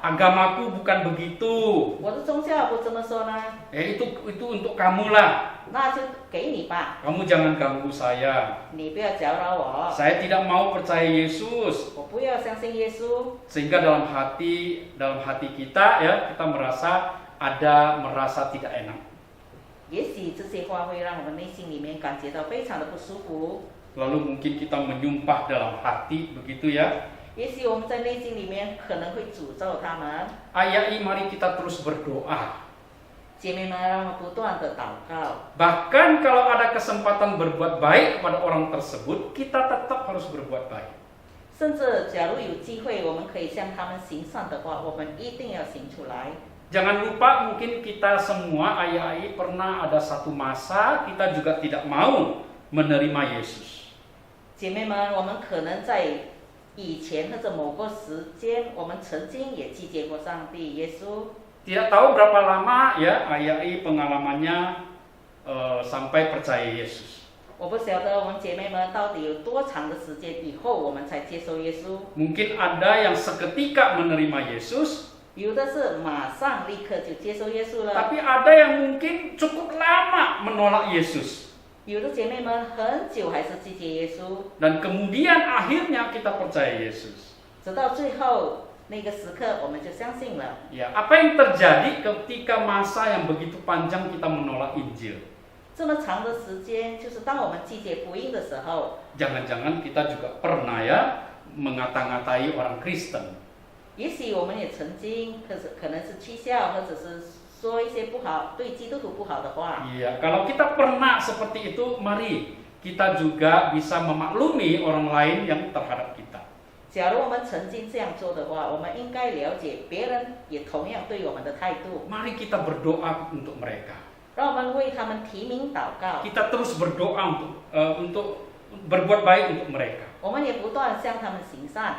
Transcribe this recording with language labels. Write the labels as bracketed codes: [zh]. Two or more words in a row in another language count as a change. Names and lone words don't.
[id] Agamaku bukan begitu. [zh] 我的宗教不这么说呢， [id] Itu untuk kamu lah. [zh] 那就给你吧， [id] Kamu jangan ganggu saya. [zh] 你不要搅扰我， [id] Saya tidak mau percaya Yesus. [zh] 我不要相信耶稣。 [id] Sehingga dalam hati kita ya kita merasa tidak enak. [zh] 也许这些话会让我们内心里面感觉到非常的不舒服， [id] Lalu mungkin kita menyumpah dalam hati begitu ya. [zh] 也许我们在内心里面可能会诅咒他们。 [id] Ayai, mari kita terus berdoa. [zh] 姐妹们，让我们不断的祷告。 [id] Bahkan kalau ada kesempatan berbuat baik kepada orang tersebut, kita tetap harus berbuat baik. [zh] 甚至假如有机会，我们可以向他们行善的话，我们一定要行出来。 [id] Jangan lupa mungkin kita semua ayai pernah ada satu masa kita juga tidak mau menerima Yesus. [zh] 姐妹们，我们可能在以前或者某个时间，我们曾经也拒绝过上帝、耶稣。 [id] Tidak tahu berapa lama ya ayai pengalamannya sampai percaya Yesus. [zh] 我不晓得我们姐妹们到底有多长的时间以后，我们才接受耶稣。 [id] Mungkin ada yang seketika menerima Yesus, [zh] 有的是马上立刻就接受耶稣了， [id] tapi ada yang mungkin cukup lama menolak Yesus. [zh] 有的姐妹们很久还是拒绝耶稣， [id] Dan kemudian akhirnya kita percaya Yesus. [zh] 直到最后那个时刻，我们就相信了。 [id] Ya, apa yang terjadi ketika masa yang begitu panjang kita menolak Injil? [zh] 这么长的时间，就是当我们拒绝福音的时候， [id] Jangan-jangan kita juga pernah ya mengata-ngatai orang Kristen. [zh] 也许我们也曾经，可能是讥笑，或者是说一些不好对基督徒不好的话。 [id] Iya, kalau kita pernah seperti itu, mari kita juga bisa memaklumi orang lain yang terhadap kita. [zh] 假如我们曾经这样做的话，我们应该了解别人也同样对我们的态度。 [id] Mari kita berdoa untuk mereka. [zh] 让我们为他们提名祷告， [id] Kita terus berdoa untuk berbuat baik untuk mereka. [zh] 我们也不断向他们行善。